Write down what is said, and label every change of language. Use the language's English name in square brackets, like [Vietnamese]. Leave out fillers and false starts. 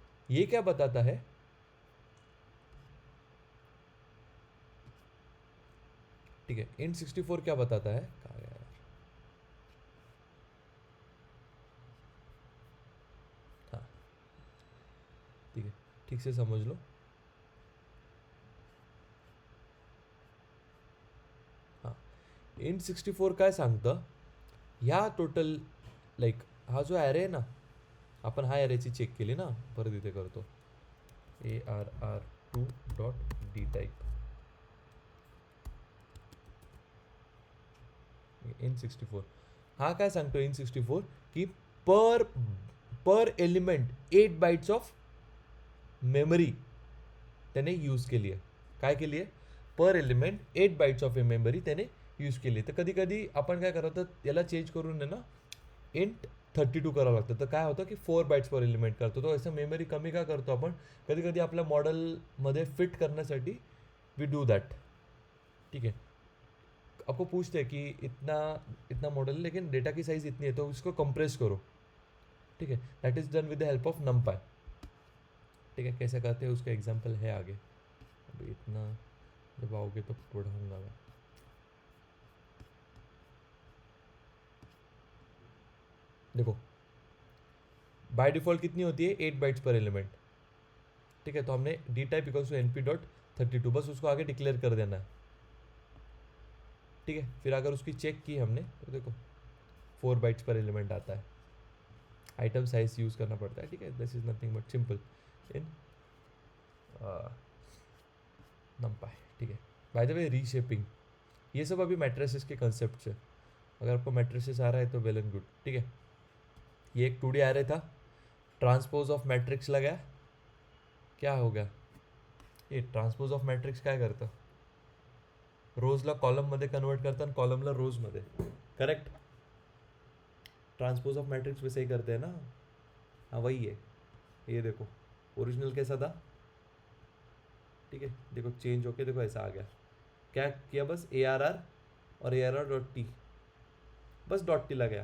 [Hindi] ये क्या बताता है, ठीक है, int64 क्या बताता है, कहाँ गया यार, हाँ, ठीक है, ठीक से समझ लो. [Marathi] हाँ, int64 काय सांगतं, ह्या टोटल लाईक हा जो ॲरे आहे ना, आपण हा ॲरेची चेक केली ना, परत इथे करतो. [English] arr2.dtype in64. [Marathi] हा काय सांगतो in64 की पर एलिमेंट 8 बाइट्स ऑफ मेमरी त्याने यूज केली आहे. काय केली आहे? पर element 8 bytes of A memory त्याने यूज केली. तर कधी कधी आपण काय करतो, याला चेंज करून आहे ना इंट 32 करावं लागतं. तर काय होतं की 4 बाइट्स पर एलिमेंट करतो. तो असं मेमरी कमी का करतो आपण? कधी कधी आपल्या मॉडलमध्ये फिट करण्यासाठी [English] We do that. [Hindi] ठीक है, आपको पूछते हैं कि इतना इतना मॉडल लेकिन डेटा की साइज़ इतनी है तो इसको कंप्रेस करो. ठीक है, [English] that is done with the help of [Hindi] numpy. ठीक है, कैसे करते हैं उसका एग्जांपल है आगे. अभी इतना जब आओगे तो पढ़ाऊंगा मैं. देखो बाय डिफ़ॉल्ट कितनी होती है? 8 बाइट्स पर एलिमेंट. ठीक है, तो हमने D type equals to np.32 बस उसको आगे डिक्लेयर कर देना है. ठीक है, फिर अगर उसकी चेक की हमने तो देखो 4 बाइट्स पर एलिमेंट आता है. आइटम साइज यूज़ करना पड़ता है. ठीक है, [English] this is nothing but simple in [Hindi] numpy. ठीक है, बाय द वे रीशेपिंग ये सब अभी मैट्रिसेस के कंसेप्ट है. अगर आपको मैट्रिसेस आ रहा है तो वेल एंड गुड. ठीक है, ये एक 2D एरे था, ट्रांसपोज ऑफ मैट्रिक्स लगाया, क्या हो गया? [Marathi] ये ट्रांसपोज ऑफ मॅट्रिक्स काय करतं? रोजला कॉलममध्ये कन्वर्ट करतं आणि कॉलमला रोजमध्ये. [English] Correct? [Hindi] ट्रांसपोज ऑफ मैट्रिक्स वैसे ही करते हैं ना. हाँ वही है. ये देखो ओरिजिनल कैसा था. ठीक है, देखो चेंज होके देखो ऐसा आ गया. क्या किया? बस ARR और ARR.t बस .t लगाया.